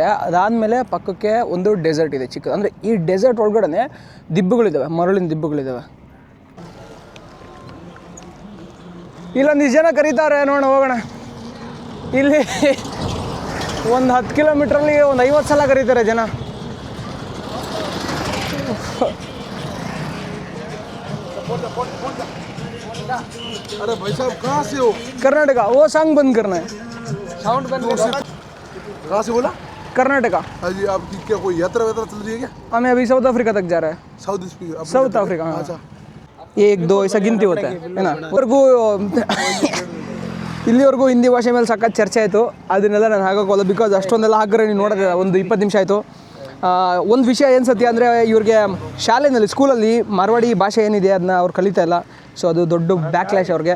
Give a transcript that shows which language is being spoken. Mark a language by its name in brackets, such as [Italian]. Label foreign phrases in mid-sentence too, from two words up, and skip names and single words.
[Kannada] ಅದಾದಮೇಲೆ ಪಕ್ಕಕ್ಕೆ ಒಂದು ಡೆಸರ್ಟ್ ಇದೆ ಚಿಕ್ಕ, ಅಂದರೆ ಈ ಡೆಸರ್ಟ್ ಒಳಗಡೆ ದಿಬ್ಬಗಳಿದ್ದಾವೆ, ಮರಳಿನ ದಿಬ್ಬಗಳಿದ್ದಾವೆ. ಇಲ್ಲೊಂದಿಷ್ಟು ಜನ ಕರೀತಾರೆ, ನೋಡೋಣ ಹೋಗೋಣ. ಇಲ್ಲಿ ಒಂದು 10 ಕಿಲೋಮೀಟ್ರಲ್ಲಿ ಒಂದು 50 ಸಲ ಕರೀತಾರೆ ಜನ. [Hindi] अरे भाई साहब कहाँ से हो? कर्नाटका. वो सॉन्ग बंद करना है. साउंड बंद कर। कहाँ से बोला? कर्नाटका. हाँ जी, आपकी क्या कोई यात्रा वात्रा चल रही है क्या? हमें अभी साउथ अफ्रीका तक जा रहा है. साउथ अफ्रीका. अच्छा. 1 2 ऐसा गिनती होता है ना. [Kannada] ಇಲ್ಲಿವರೆಗೂ ಹಿಂದಿ ಭಾಷೆ ಮೇಲೆ ಸಖತ್ ಚರ್ಚೆ ಆಯಿತು, ಅದನ್ನೆಲ್ಲ ನಾನು ಹಾಕೋಲ್ಲ, ಬಿಕಾಸ್ ಅಷ್ಟೊಂದೆಲ್ಲ ಹಾಕಿದ್ರೆ ನೀವು ನೋಡೋದು ಒಂದು 20 ನಿಮಿಷ ಆಯಿತು. ಒಂದು ವಿಷಯ ಏನು ಸತ್ಯ ಅಂದರೆ, ಇವ್ರಿಗೆ ಶಾಲೆಯಲ್ಲಿ ಸ್ಕೂಲಲ್ಲಿ ಮಾರ್ವಾಡಿ ಭಾಷೆ ಏನಿದೆ ಅದನ್ನ ಅವ್ರು ಕಲಿತಾ ಇಲ್ಲ. ಸೊ ಅದು ದೊಡ್ಡ ಬ್ಯಾಕ್ಲ್ಯಾಶ್ ಅವ್ರಿಗೆ.